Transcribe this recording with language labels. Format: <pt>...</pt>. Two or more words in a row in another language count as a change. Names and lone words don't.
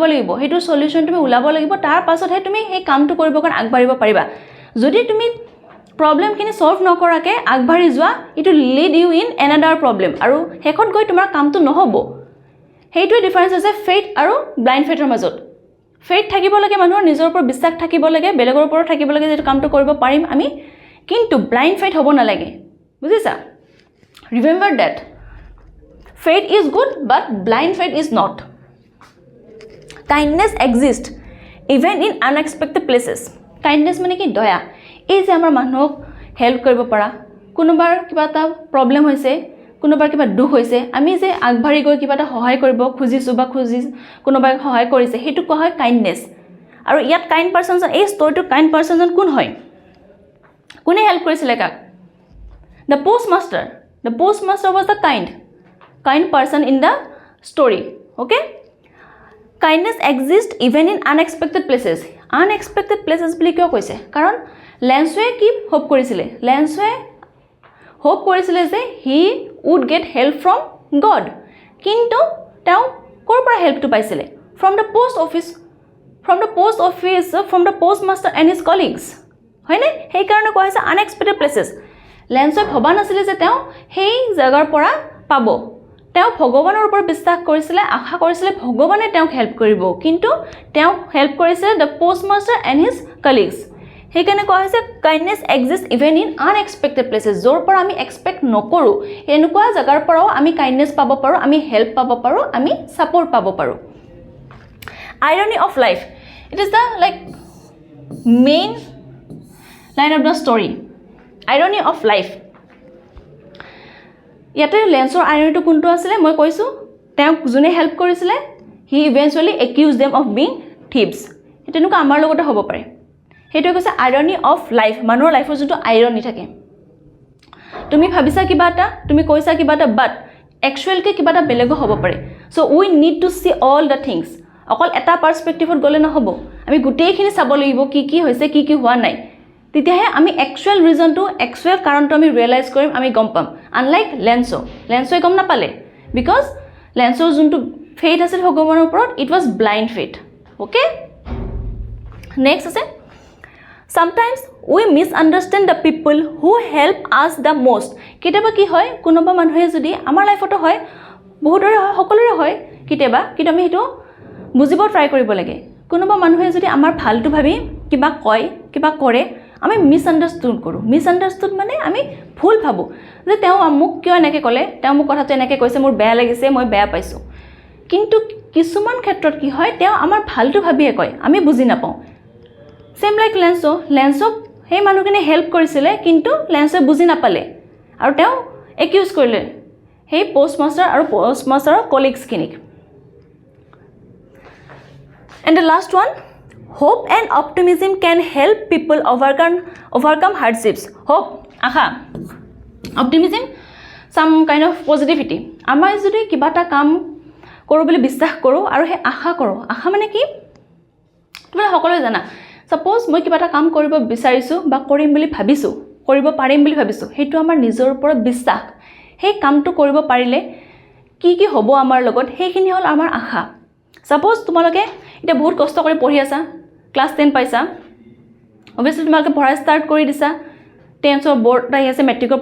<as>লাগিব হেতু সলিউশন তুমি উলাব লাগিব তাৰ পাছতহে তুমি সেই কামটো কৰিব কাৰণ আগবাঢ়িব পাৰিবা যদি তুমি প্ৰবলেমখিনি সলভ নকৰাকে আগবাঢ়ি যোৱা</as> <en>it'll lead you in another problem</en> <as>আৰু হেকত গৈ তোমাৰ কামটো নহব হেইটোৱে ডিফাৰেন্স আছে ফেথ আৰু</as> <en>blind faithৰ</en> <as>মাজত ফেথ থাকিব লাগে মানুহৰ নিজৰ ওপৰত বিশ্বাস থাকিব লাগে বেলেগৰ ওপৰত থাকিব লাগে যে কামটো কৰিব পাৰিম আমি কিন্তু</as> <en>blind faith</en> <as>হ'ব নালাগে বুজিছা</as> <en>remember that faith is good but blind faith is not kindness exists even in unexpected places kindness</en> <as>মানে কি দয়া এই যে আমাৰ মানুহক হেল্প কৰিব পৰা কোনোবাৰ কিবা এটা প্ৰবলেম হৈছে কোনোবাৰ কিবা দুখ হৈছে আমি যে আগবাঢ়ি গৈ কিবা এটা সহায় কৰিব খুজিছো বা কোনোবাই সহায় কৰিছে হেতু কোৱা হয় কাইন্ডনেস আৰু ইয়াত</as> <en>kind person</en> <as>এই ষ্টৰিটো</as> <en>kind person</en> <as>কোন হয় কোনে হেল্প কৰিছিলে কাক</as> <en>the postmaster was the kind person in the story okay kindness exists even in unexpected places</en> <as>বুলি কিয় কৈছে কাৰণ লেন্সৱে কি হোপ কৰিছিলে যে</as> <en>he would get help from God</en> <as>কিন্তু তেওঁ কৰ পৰা হেল্পটো পাইছিলে</as> <en>from the postmaster and his colleagues</en> <as>হয়নে সেই কাৰণে কোৱা হৈছে</as> <en>unexpected places</en> <as>লেন্সৱে ভবা নাছিলে যে তেওঁ সেই জাগাৰ পৰা পাব তেওঁ ভগৱানৰ ওপৰত বিশ্বাস কৰিছিলে আশা কৰিছিলে ভগৱানে তেওঁক হেল্প কৰিব কিন্তু তেওঁ হেল্প কৰিছিলে</as> <en>the postmaster and his colleagues</en> <as>সেইকাৰণে কোৱা হৈছে</as> <en>kindness exists even in unexpected places</en> <as>য'ৰ পৰা আমি এক্সপেক্ট নকৰোঁ এনেকুৱা জাগাৰ পৰাও আমি kindness পাব পাৰোঁ আমি হেল্প পাব পাৰোঁ আমি সাপোৰ্ট পাব পাৰোঁ</as> <en>irony of life it is the main line of the story irony of life</en> <as>ইয়াতে লেন্সৰ আইৰনিটো কোনটো আছিলে মই কৈছো তেওঁক যোনে হেল্প কৰিছিলে</as> <en>he eventually accused them of being thieves</en> <as>তেনেকুৱা আমাৰ লগতে হ'ব পাৰে সেইটো কৈছে</as> <en>irony of life</en> <as>মানুহৰ লাইফৰ যোনটো আইৰনি থাকে তুমি ভাবিছা কিবা এটা তুমি কৈছা কিবা এটা</as> <en>but actual</en> <as>কে কিবা এটা বেলেগ হ'ব পাৰে</as> <en>so we need to see all the things</en> <as>অকল এটা পাৰ্সপেক্টিভত গলে নহব আমি গোটেইখিনি চাব লাগিব কি হৈছে কি হোৱা নাই তেতিয়াহে আমি</as> <en>actual reasonটো</en> <as>একচুৱেল কাৰণটো আমি ৰিয়েলাইজ কৰিম আমি গম পাম আনলাইক লেন্সৱে গম নাপালে বিকজ লেন্সৰ যোনটো ফেথ আছিল ভগৱানৰ ওপৰত</as> <en>it was blind faith okay next</en> <as>আছে</as> <en>sometimes we misunderstand the people who help us the most</en> <as>কিতেবা কি হয় কোনোবা মানুহে যদি আমাৰ লাইফতো হয় বহুতৰে হয় সকলোৰে হয় কিতেবা কিন্তু আমি হেতু বুজিব ট্ৰাই কৰিব লাগে কোনোবা মানুহে যদি আমাৰ ভালটো ভাবি কিবা কয় কিবা কৰে আমি মিসআন্ডাৰস্টুড মানে আমি ভুল ভাবো যে তেওঁ মোক কিয় এনেকৈ ক'লে তেওঁ মোক কথাটো এনেকৈ কৈছে মোৰ বেয়া লাগিছে মই বেয়া পাইছো কিন্তু কিছুমান ক্ষেত্ৰত কি হয় তেওঁ আমাৰ ভালটো ভাবিয়ে কয় আমি বুজি নাপাওঁ</as> <en>same like</en> <as>লেন্সক সেই মানুহখিনি হেল্প কৰিছিলে কিন্তু লেন্সে বুজি নাপালে আৰু তেওঁ একিউজ কৰিলে সেই পোষ্টমাষ্টাৰৰ কলিগছখিনিক</as> <en>and the last one hope and optimism can help people overcome hardships hope aha optimism some kind of positivity</en> <as>আমাৰ যদি কিবা এটা কাম কৰো বুলি বিশ্বাস কৰো আৰু হে আশা মানে কি তুমি সকলোৱে জানা suppose মই কিবা এটা কাম কৰিব বিচাৰিছো বা কৰিম বুলি ভাবিছো কৰিব পাৰিম বুলি ভাবিছো হেতু আমাৰ নিজৰ ওপৰত বিশ্বাস সেই কামটো কৰিব পাৰিলে কি হ'ব আমাৰ লগত হেখিনি হল আমাৰ আশা suppose তোমালোকে এটা বহুত কষ্ট কৰি পঢ়ি আছা ক্লাস 10 পাইছা obviously তোমালোকে পঢ়া স্টাৰ্ট কৰি দিছা 10ৰ বোৰ্ড আহি আছে মেট্ৰিকৰ</as>